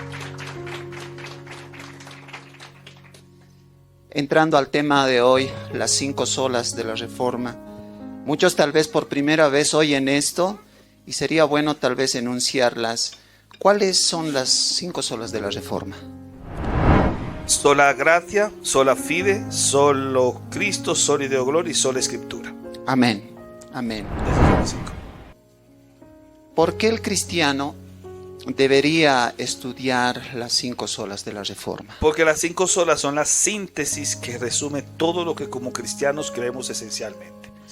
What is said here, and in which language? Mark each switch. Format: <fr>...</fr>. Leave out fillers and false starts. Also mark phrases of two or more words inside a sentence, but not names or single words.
<es>Entrando al tema de hoy, las 5 solas de la Reforma. Muchos tal vez por primera vez oyen esto y sería bueno tal vez enunciarlas. ¿Cuáles son las 5 solas de la Reforma?</es> <la>Sola gratia, sola fide,</la> <es>solo Cristo,</es> <la>soli Deo gloria</la> <es>y sola Escritura. Amén, amén. Esas son las 5. ¿Por qué el cristiano debería estudiar las 5 solas de la Reforma? Porque las 5 solas son la síntesis que resume todo lo que como cristianos creemos esencialmente.</es>